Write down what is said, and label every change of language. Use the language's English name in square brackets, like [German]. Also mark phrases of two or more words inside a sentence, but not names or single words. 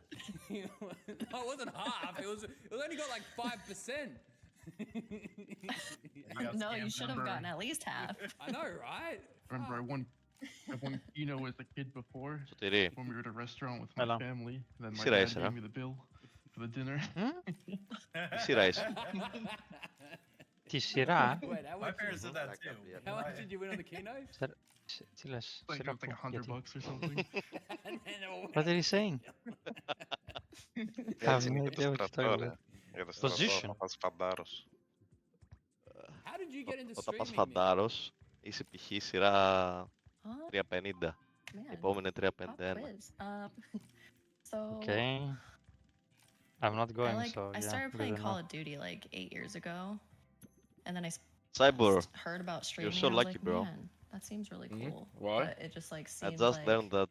[English] No, it wasn't half. It only got like 5%. No, you should have gotten at least half. I know, right? Remember, I won Kino as a kid before Σωτηρή, when we were at a restaurant with my Hello. family. Then my [Greek] σειρά [English] dad [Greek] είσαι, [English] gave me the bill for the dinner. [Greek] τι σειρά είσαι. Τη σειρά. [English] Wait, how My much? parents did that too. How much did you win on the keno? [Greek] Τι λες, [English] Like, [Greek] σειρά [English] it was like [Greek] που, [English] $100 [Greek] γιατί. [English] or something. What are you saying? I have [Greek] Έτσι [English] no [Greek] είναι και [English] idea [Greek] το [English] what you're talking [Greek] στρατό, ρε. [English] about. [Greek] Για το στρατό [English] Position. [Greek] θα πας φαντάρος. [English] How did you get into [Greek] Όταν πας [English] streaming? [Greek] φαντάρος, είσαι π.χ. σειρά 350. [English] Man, [Greek] Επόμενη [English] pop [Greek] 351. [English] quiz. So Okay. I'm not I going, like so I yeah, started good playing to Call know. of Duty like 8 years ago, and then I Cyber, heard about streaming. so and I was lucky, like, bro. man, that seems really cool. Why? But it just like I seemed just like learned that